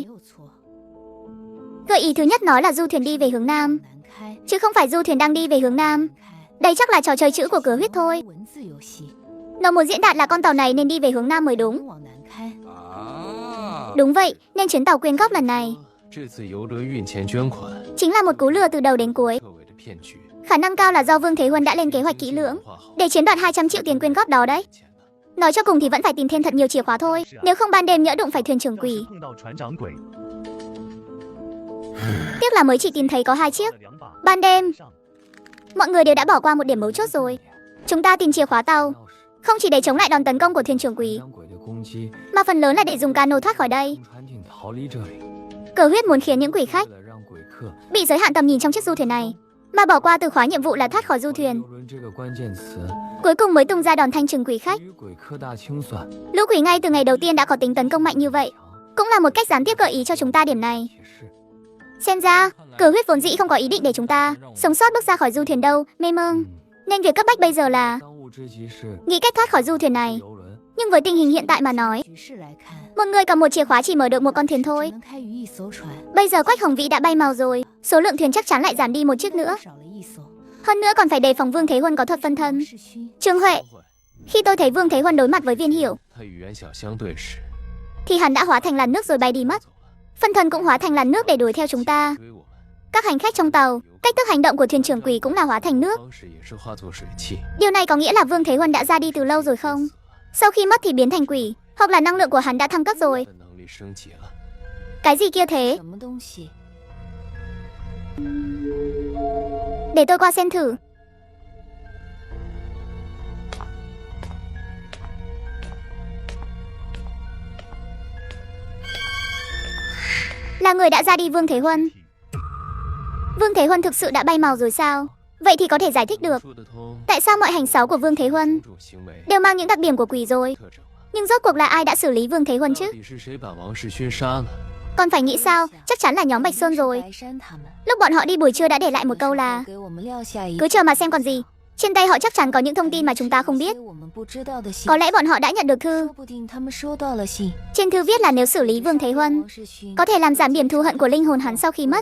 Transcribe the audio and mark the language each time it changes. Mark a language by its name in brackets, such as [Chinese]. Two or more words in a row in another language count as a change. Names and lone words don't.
[Vietnamese] Gợi ý thứ nhất nói là du thuyền đi về hướng Nam, chứ không phải du thuyền đang đi về hướng Nam. Đây chắc là trò chơi chữ của cửa huyết thôi. Nó muốn diễn đạt là con tàu này nên đi về hướng Nam mới đúng. Đúng vậy, nên chuyến tàu quyên góp lần này [Chinese] 这次游轮运钱捐款 [Vietnamese] chính là một cú lừa từ đầu đến cuối. [Chinese] 特为的骗局。 [Vietnamese] Khả năng cao là do Vương Thế Huân đã lên kế hoạch kỹ lưỡng để chiếm đoạt 200 triệu tiền quyên góp đó đấy. Nói cho cùng thì vẫn phải tìm thêm thật nhiều chìa khóa thôi, nếu không ban đêm nhỡ đụng phải thuyền trưởng quỷ. Tiếc là mới chỉ tìm thấy có 2 chiếc. Ban đêm, mọi người đều đã bỏ qua một điểm mấu chốt rồi. Chúng ta tìm chìa khóa tàu, không chỉ để chống lại đòn tấn công của thuyền trưởng quỷ, [Chinese] 鬼的攻击， [Vietnamese] mà phần lớn là để dùng cano thoát khỏi đây. [Chinese] 船艇逃离这里， [Vietnamese] Cờ huyết muốn khiến những quỷ khách [Chinese] 为了让鬼客 [Vietnamese] bị giới hạn tầm nhìn trong chiếc du thuyền này, mà bỏ qua từ khóa nhiệm vụ là thoát khỏi du thuyền. [Chinese] 游轮这个关键词， [Vietnamese] Cuối cùng mới tung ra đòn thanh trừng quỷ khách. [Chinese] 与鬼客大清算， [Vietnamese] Lũ quỷ ngay từ ngày đầu tiên đã có tính tấn công mạnh như vậy, cũng là một cách gián tiếp gợi ý cho chúng ta điểm này. [Chinese] 也是 [Vietnamese] Xem ra, cờ huyết vốn dĩ không có ý định để chúng ta sống sót bước ra khỏi du thuyền đâu, mê mông. Nên việc cấp bách bây giờ là [Chinese] 当务之急是 [Vietnamese] nghĩ cách thoát khỏi du thuyền này. [Chinese] 游轮。 [Vietnamese] Nhưng với tình hình hiện tại mà nói, một người cầm một chìa khóa chỉ mở được một con thuyền thôi. Bây giờ Quách Hồng Vĩ đã bay màu rồi, số lượng thuyền chắc chắn lại giảm đi một chiếc nữa. Hơn nữa còn phải đề phòng Vương Thế Huân có thuật phân thân. Trương Huệ, khi tôi thấy Vương Thế Huân đối mặt với Viên Hiểu, [Chinese] 他与袁小相对时， [Vietnamese] thì hắn đã hóa thành làn nước rồi bay đi mất. Phân thân cũng hóa thành làn nước để đuổi theo chúng ta. [Chinese] 追我们 [Vietnamese] Các hành khách trong tàu, cách thức hành động của thuyền trưởng quỷ cũng là hóa thành nước. [Chinese] 方式也是化作水汽。 [Vietnamese] Điều này có nghĩa là Vương Thế Huân đã ra đi từ lâu rồi không? Sau khi mất thì biến thành quỷ, hoặc là năng lượng của hắn đã thăng cấp rồi. [Chinese] 的能力升级了。 [Vietnamese] Cái gì kia thế? Để tôi qua xem thử. Là người đã ra đi Vương Thế Huân. Vương Thế Huân thực sự đã bay màu rồi sao? Vậy thì có thể giải thích được [Chinese] 说得通， [Vietnamese] tại sao mọi hành sáu của Vương Thế Huân [Chinese] 这种行为 [Vietnamese] đều mang những đặc điểm của quỷ rồi. [Chinese] 特征啊。 [Vietnamese] Nhưng rốt cuộc là ai đã xử lý Vương Thế Huân [Chinese] 到 [Vietnamese] chứ? [Chinese] 底是谁把王世勋杀了？ [Vietnamese] Còn phải nghĩ sao? Chắc chắn là nhóm Bạch Sơn rồi. Lúc bọn họ đi buổi trưa đã để lại một câu là cứ chờ mà xem còn gì. Trên tay họ chắc chắn có những thông tin mà chúng ta không biết. Có lẽ bọn họ đã nhận được thư. Trên thư viết là nếu xử lý Vương Thế Huân, có thể làm giảm điểm thù hận của linh hồn hắn sau khi mất.